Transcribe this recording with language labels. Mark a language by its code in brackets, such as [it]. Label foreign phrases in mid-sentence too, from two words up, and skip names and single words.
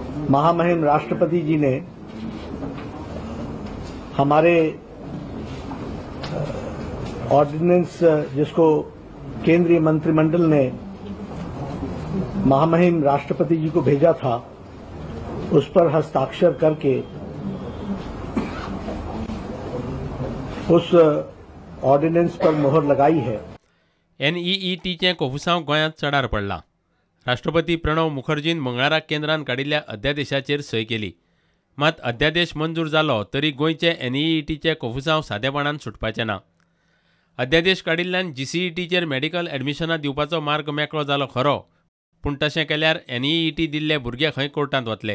[hi] महामहिम राष्ट्रपति जी ने हमारे ऑर्डिनेंस जिसको केंद्रीय मंत्रिमंडल ने महामहिम राष्ट्रपति जी को भेजा था, उस पर हस्ताक्षर करके उस ऑर्डिनेंस पर मोहर लगाई है। [kok] NEETचे कोफुसांव गोंयांत चडार पडला। राष्ट्रपती प्रणव मुखर्जीन मंगळाराक केंद्रान काडिल्ल्या अध्यादेशाचेर सय केली। मात अध्यादेश मंजूर जालो तरी गोंयचे NEETचे कोफुसांव सादेपणान सुटपाचे ना। अध्यादेश काडिल्ल्यान GCETचेर मेडिकल एडमिशनां दिवपाचो मार्ग मेकळो जालो खरो, पूण तशें केल्यार NEET दिल्ले भुरगे खंय कोर्टांत वतले।